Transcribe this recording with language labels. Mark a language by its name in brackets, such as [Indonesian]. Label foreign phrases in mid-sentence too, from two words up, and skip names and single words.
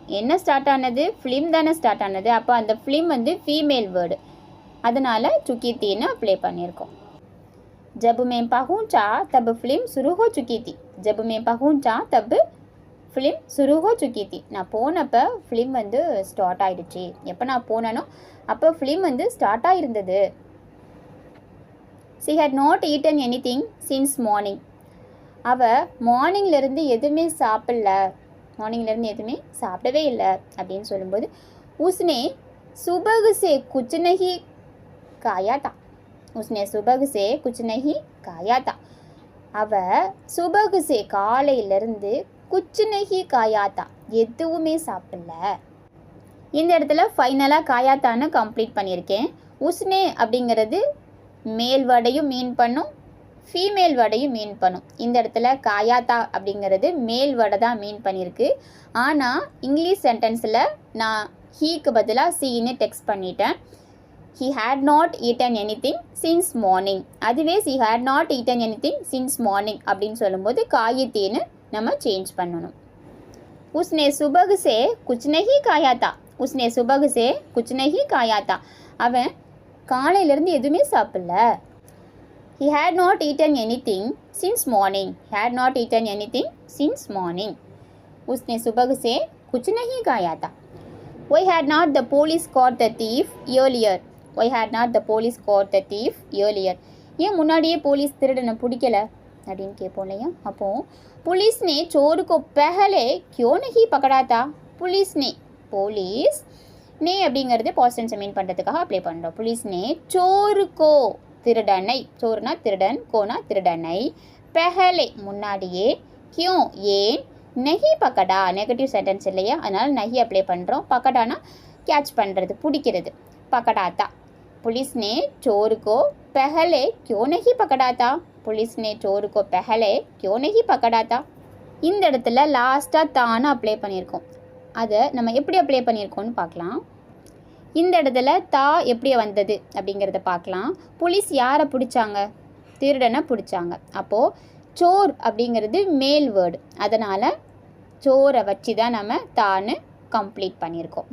[Tamil] என்ன ஸ்டார்ட் ஆனது, ஃபிலிம் தானே ஸ்டார்ட் ஆனது, அப்போ அந்த ஃபிலிம் வந்து [English] female word, [Tamil] அதனால் [Hindi] चुकी थी [Tamil] அப்ளை பண்ணியிருக்கோம். [Hindi] जब मैं पहुँचा तब फ़िल्म शुरू हो चुकी थी, जब मैं पहुँचा तब फ़िल्म शुरू हो चुकी थी, [Tamil] நான் போனப்போ ஃபிலிம் வந்து ஸ்டார்ட் ஆகிடுச்சு, எப்போ நான் போனேனோ அப்போ ஃபிலிம் வந்து ஸ்டார்ட் ஆகிருந்தது. [English] She had not eaten anything since morning, [Tamil] அவள் மார்னிங்லேருந்து எதுவுமே சாப்பிடல, மார்னிங்லேருந்து எதுவுமே சாப்பிடவே இல்லை அப்படின்னு சொல்லும்போது [Hindi] उसने सुबह से कुछ नहीं खाया था, उसने सुबह से कुछ नहीं खाया था, அவள் सुबह से காலையிலேருந்து कुछ नहीं खाया था [Tamil] எதுவுமே சாப்பிடல. இந்த இடத்துல ஃபைனலாக காயாத்தான்னு கம்ப்ளீட் பண்ணியிருக்கேன். உஸ்னே அப்படிங்கிறது [English] male word [Tamil] மீன் பண்ணும், [English] female word [Tamil] மீன் பண்ணும். இந்த இடத்துல காயாத்தா அப்படிங்கிறது [English] male word [Tamil] தான் மீன் பண்ணியிருக்கு. ஆனால் [English] English sentence [Tamil] நான் ஹீக்கு பதிலாக சீன்னு டெக்ஸ்ட் பண்ணிட்டேன். [English] He had not eaten anything since morning, அதுவே She had not eaten anything since morning [Tamil] அப்படின்னு சொல்லும்போது காயத்தேன்னு நம்ம சேஞ்ச் பண்ணணும். [Hindi] उसने सुबह से कुछ नहीं खाया था, उसने सुबह से कुछ नहीं खाया था, [Tamil] அவன் காலையிலேருந்து எதுவுமே சாப்பிடல. [English] He had not eaten anything since morning, had not eaten anything since morning. [Hindi] उसने सुबह से कुछ नहीं खाया था. [English] Why had not the police caught the thief earlier? Why had not the police caught the thief earlier? [Tamil] ஏன் முன்னாடியே போலீஸ் திருடனை பிடிக்கல அப்படின்னு கேட்போம் இல்லையா. [Hindi] அப்போது पुलिस ने चोर को पहले क्यों नहीं पकड़ा था. पुलिस ने पुलिस ने [Tamil] அப்படிங்கிறது [English] past tense [Tamil] மீன் பண்ணுறதுக்காக அப்ளை பண்ணுறோம். [Hindi] पुलिस ने चोर को [Tamil] திருடனை, சோறுனா திருடன், கோனா திருடனை, பெஹலே முன்னாடியே, கியூ ஏன், [Hindi] नहीं पकड़ा [English] negative sentence [Tamil] இல்லையா, அதனால் நஹி அப்ளை பண்ணுறோம். பக்கடானா கேட்ச் பண்ணுறது, பிடிக்கிறது, பக்கடாத்தா. [Hindi] पुलिस ने चोर को पहले क्यों नहीं पकड़ा था. पुलिस ने चोर को पहले क्यों नहीं पकड़ा था. [Tamil] இந்த இடத்துல லாஸ்ட்டாக தான்னு அப்ளை பண்ணியிருக்கோம். அதை நம்ம எப்படி அப்ளை பண்ணியிருக்கோம்னு பார்க்கலாம். இந்த இடத்துல தா எப்படி வந்தது அப்படிங்கிறத பார்க்கலாம். புலிஸ் யாரை பிடிச்சாங்க, திருடனை பிடிச்சாங்க. அப்போது சோர் அப்படிங்கிறது [English] male word, [Tamil] அதனால் சோரை வச்சு தான் நம்ம தான்னு கம்ப்ளீட் பண்ணியிருக்கோம்.